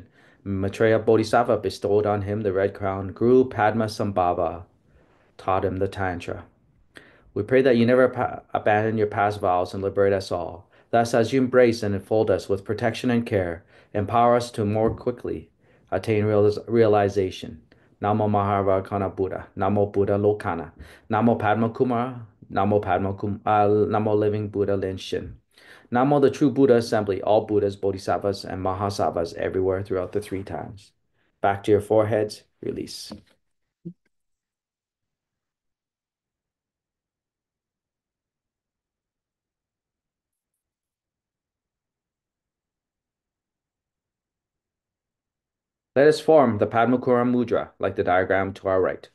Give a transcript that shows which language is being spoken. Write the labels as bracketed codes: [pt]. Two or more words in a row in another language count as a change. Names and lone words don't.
[en] Maitreya Bodhisattva bestowed on him the red crown. Guru Padma Sambhava taught him the Tantra. We pray that you never abandon your past vows and liberate us all. Thus, as you embrace and enfold us with protection and care, empower us to more quickly attain realization. [sa] Namo Mahavakana Buddha, Namo Buddha Lokana, Namo Padma Kumara, Namo Living Buddha Lin Shin. [en] Namo the True Buddha Assembly, all Buddhas, Bodhisattvas, and Mahasattvas everywhere throughout the three times. Back to your foreheads, release. Let us form the Padmakara Mudra, like the diagram to our right.